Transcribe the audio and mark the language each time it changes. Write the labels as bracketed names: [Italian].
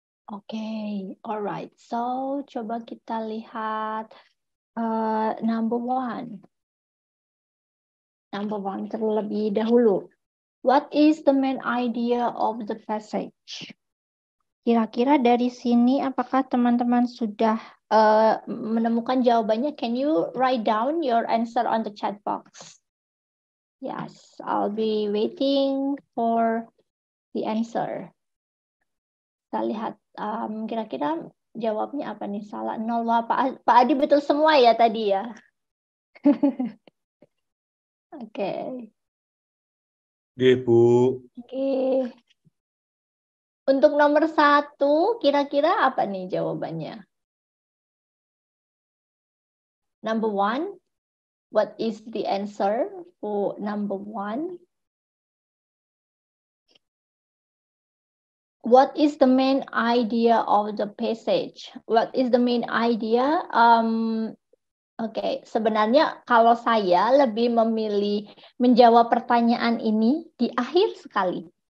[English] Okay, all right. So, coba kita lihat number 1. [Indonesian] Number 1 terlebih dahulu. [English] What is the main idea of the passage? [Indonesian] Kira-kira dari sini apakah teman-teman sudah menemukan jawabannya? [English] Can you write down your answer on the chat box? Yes, I'll be waiting for the answer. [Indonesian] Kita lihat kira-kira jawabnya apa nih? Salah 0. Wah, Pak Adi betul semua ya tadi ya. Oke. Bu. Oke. Untuk nomor 1, kira-kira apa nih jawabannya? [English] Number 1, what is the answer for number 1? What is the main idea of the passage? What is the main idea? [Indonesian] Oke, sebenarnya kalau saya lebih memilih menjawab pertanyaan ini di akhir sekali.